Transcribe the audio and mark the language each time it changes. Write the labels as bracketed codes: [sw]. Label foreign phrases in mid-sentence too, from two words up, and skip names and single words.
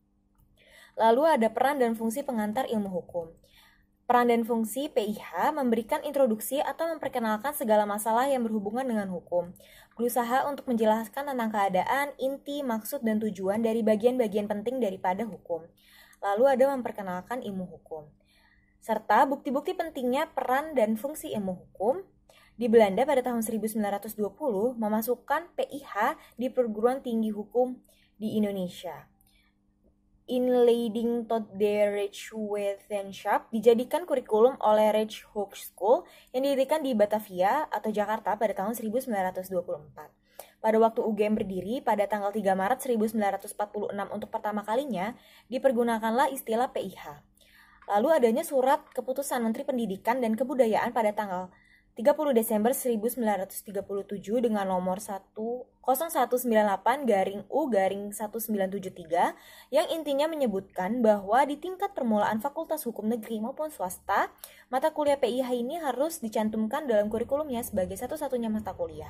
[id] Lalu ada peran dan fungsi pengantar ilmu hukum. Peran dan fungsi PIH memberikan introduksi atau memperkenalkan segala masalah yang berhubungan dengan hukum, berusaha untuk menjelaskan tentang keadaan, inti, maksud, dan tujuan dari bagian-bagian penting daripada hukum. Lalu ada memperkenalkan ilmu hukum, serta bukti-bukti pentingnya peran dan fungsi ilmu hukum. Di Belanda pada tahun 1920 memasukkan PIH di perguruan tinggi hukum di Indonesia. Inleiding tot de Rechtswetenschap dijadikan kurikulum oleh Rijkshogeschool yang didirikan di Batavia atau Jakarta pada tahun 1924. Pada waktu UGM berdiri pada tanggal 3 Maret 1946 untuk pertama kalinya dipergunakanlah istilah PIH. Lalu adanya surat keputusan Menteri Pendidikan dan Kebudayaan pada tanggal 30 Desember 1937 dengan nomor 0198-U-1973 yang intinya menyebutkan bahwa di tingkat permulaan Fakultas Hukum Negeri maupun swasta, mata kuliah PIH ini harus dicantumkan dalam kurikulumnya sebagai satu-satunya mata kuliah.